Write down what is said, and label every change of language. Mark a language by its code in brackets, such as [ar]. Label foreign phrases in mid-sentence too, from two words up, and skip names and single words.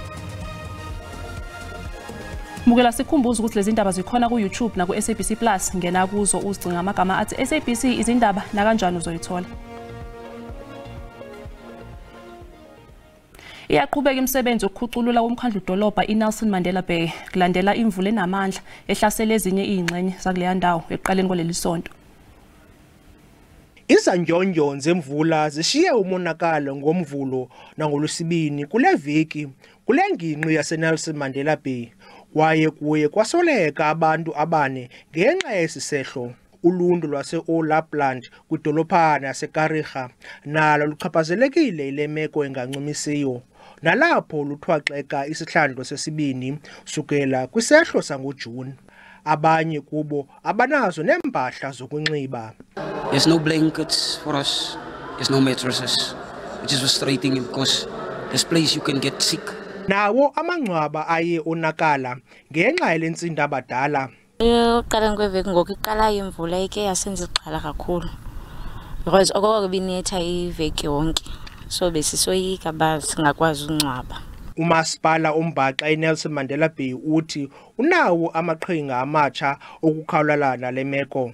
[zu] Mukela sikhumbuza ukuthi lezi ndaba zikhona ku YouTube na ku SABC Plus, ngena kuzo uzigcina amagama athi SABC izindaba na kanjani uzoyithola. Iyaqhubeka imisebenzi yokukhuculula umkhandlu dolobha iNelson Mandela Bay kulandela imvula enamandla ehlasela ezinye izingxenye zakuleya ndawo eqaleni kwaleli sonto. [xh] Izanjonjo zemvula zishiye umonakalo ngomvulo nangolwesibini kule viki kule ngingqi yaseNelson Mandela Bay kwaye kuye kwasoleka abantu abane ngenxa yesisehlo. Uluntu lwase-Olapland kwidolophana yaseKarija nalo luchaphazelekile ile meko engancumisiyo, nalapho luthwaxeka isihlandlo sesibini sukela kwisehlo sangoJuni. Abanye kubo abanazo neempahla zokunxiba. [en] There's no blankets for us, there's no mattresses, which is frustrating because this place you can get sick. [xh] Nawo amangcwaba aye onakala ngenxa yelentsinda abadala. Uqala kweveki ngoku iqala imvula ike yasenza ixhala kakhulu because okokubinetha iveki yonke, so besisoyika basingakwazi uncwaba. Umasipala ombhaxa eNelson Mandela Bay uthi unawo amaqhinga amatsha okukhawulelana le meko.